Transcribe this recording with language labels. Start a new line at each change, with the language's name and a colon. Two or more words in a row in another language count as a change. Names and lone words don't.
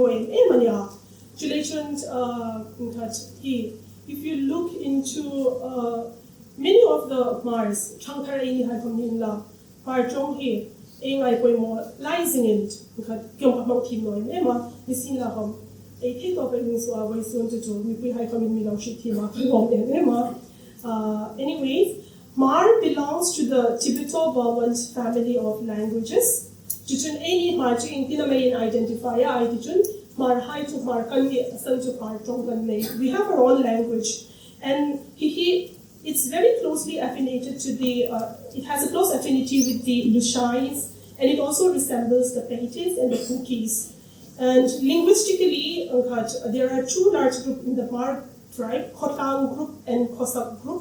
English: If you look into many of the Hmars, anyways, Hmar belongs to the Tibeto-Burman family of languages.
Hmar: Jitun any Hmar in identifier Hmar hai to Hmar kangi asan to Hmar tongkan lay.
English: We have our own language, and it's very closely affiliated to the. It has a close affinity with the Lushais, and it also resembles the Paites and the Kukis. And linguistically, there are two large groups in the Hmar tribe: Khobung group and Kosak group.